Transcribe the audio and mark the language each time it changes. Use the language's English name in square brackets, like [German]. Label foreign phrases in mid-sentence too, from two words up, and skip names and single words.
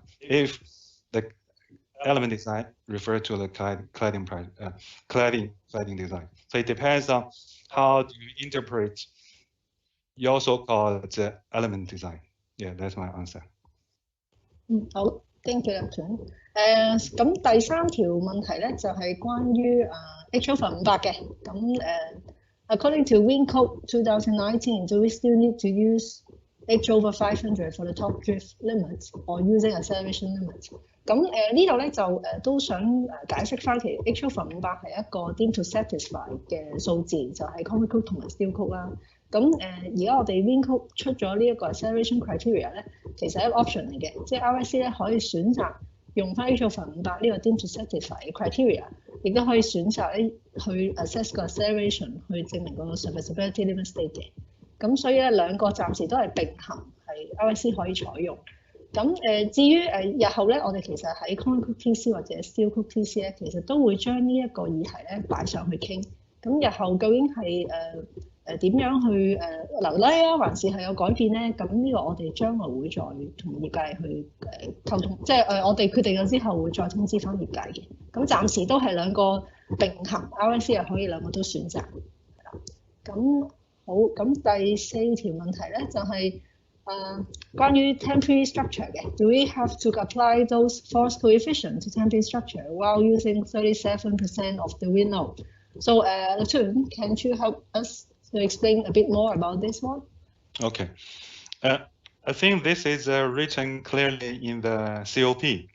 [English] If the element design refer to the cladding design. So it depends on how do you interpret your so-called element design. Yeah, that's my answer. [Cantonese] 好 ， [English] thank you [Cantonese] 林總。咁第三條問題咧就係關於H over 500嘅。 [English] 咁 according to Wind Code 2019, do we still need to use H over 500 for the top drift limit or using acceleration limit？ [Cantonese] 咁呢度咧就都想解釋翻，其實 [English] H over 500 [Cantonese] 係一個 [English] deemed to satisfy [Cantonese] 嘅數字，就係 [English] concrete code [Cantonese] 同埋 [English] steel code [Cantonese] 啦。咁而家我哋 Wind Code 出咗呢一個 [English] acceleration criteria [Cantonese] 咧，其實係一個 option 嚟嘅，即係 RIC 咧可以選擇用翻 [English] H over 500 [Cantonese] 呢個 [English] deemed to satisfy [Cantonese] 嘅 criteria， 亦都可以選擇咧去 assess 個 acceleration 去證明個 [English] serviceability limit state [Cantonese] 嘅。咁所以咧兩個暫時都係並行，係 RIC 可以採用。咁至於日後咧，我哋其實喺 [English] concrete TC [Cantonese] 或者 [English] steel code TC [Cantonese] 咧，其實都會將呢一個議題咧擺上去傾。咁日後究竟係點樣去留低啊，還是係有改變咧？咁呢個我哋將來會再同業界去溝通，即係我哋決定咗之後會再通知翻業界嘅。咁暫時都係兩個並行 ，RIC 係可以兩個都選擇。咁好，咁第四條問題咧就係、關於 [English] temporary structure 嘅 ，Do we have to apply those force coefficient to temporary structure while using 37% of the wind load? So, Latun, can you help us to explain a bit more about this one? Okay. I think this is written clearly in the COP.